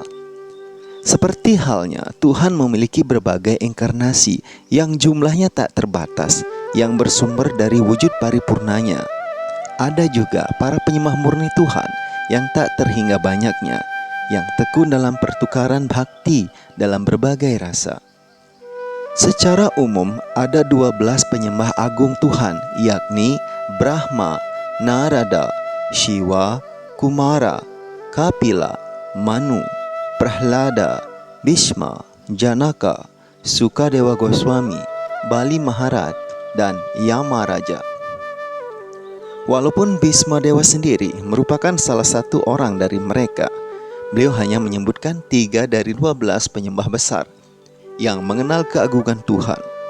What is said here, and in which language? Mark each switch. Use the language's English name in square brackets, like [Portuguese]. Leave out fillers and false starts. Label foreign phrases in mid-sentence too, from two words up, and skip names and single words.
[Indonesian] Seperti halnya Tuhan memiliki berbagai inkarnasi yang jumlahnya tak terbatas, yang bersumber dari wujud paripurnanya. Ada juga para penyembah murni Tuhan yang tak terhingga banyaknya, yang tekun dalam pertukaran bhakti dalam berbagai rasa. Secara umum ada 12 penyembah agung Tuhan, yakni Brahma, Narada, Shiva, Kumara, Kapila, Manu, Prahlada, Bhisma, Janaka, Sukadewa Goswami, Bali Maharaj, dan Yama Raja. Walaupun Bhisma Dewa sendiri merupakan salah satu orang dari mereka, beliau hanya menyebutkan 3 dari 12 penyembah besar yang mengenal keagungan Tuhan.